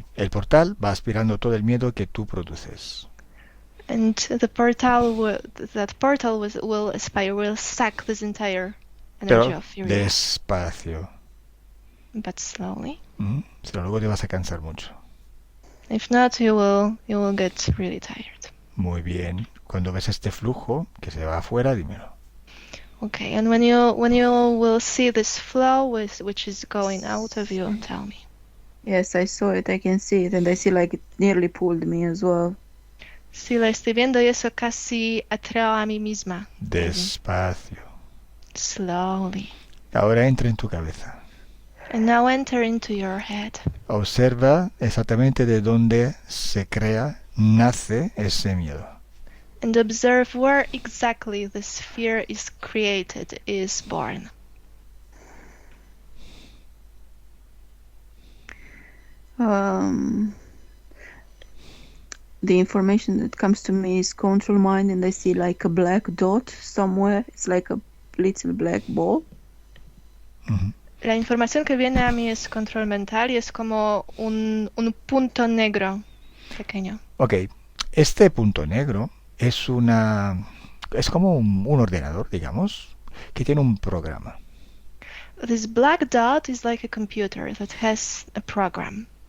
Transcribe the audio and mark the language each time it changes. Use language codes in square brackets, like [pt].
[es] El portal va aspirando todo el miedo que tú produces. [en] And that portal will aspire, will suck this entire energy [es] Pero [en] of fear, [es] despacio. [en] but slowly. [es] Si no, luego te vas a cansar mucho. [en] If not, you will get really tired. [es] Muy bien. Cuando ves este flujo que se va afuera, dímelo. [en] Okay, and when you will see this flow which is going out of you, tell me. Yes, I saw it. I can see it, and I see like it nearly pulled me as well. [es] Sí, la estoy viendo y eso casi atrae a mí misma. Despacio. [en] Slowly. [es] Ahora entra en tu cabeza. [en] And now enter into your head. [es] Observa exactamente de dónde se crea, nace ese miedo. [en] And observe where exactly this fear is created, is born. The information that comes to me is control mind, and I see like a black dot somewhere. It's like a little black ball. Ujú. [es] La información que viene a mí es control mental y es como un punto negro pequeño. Ok. Este punto negro es como un ordenador, digamos, que tiene un programa. [en] This black dot is like a computer that has a program.